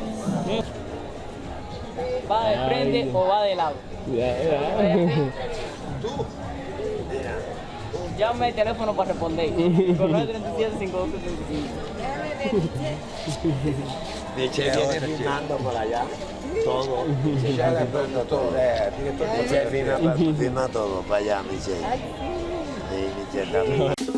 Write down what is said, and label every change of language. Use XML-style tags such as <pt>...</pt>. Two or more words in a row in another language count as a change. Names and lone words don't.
<es>¿Va de frente o va de lado? Ya. Llame el teléfono para responder. Con 937-5235. Michelle viene filmando por allá. Todo.</es> <it>Michelle è il produttore, direttore di</it> <es>Michelle filma todo para allá, Michelle. Sí, Michelle está filmando.</es>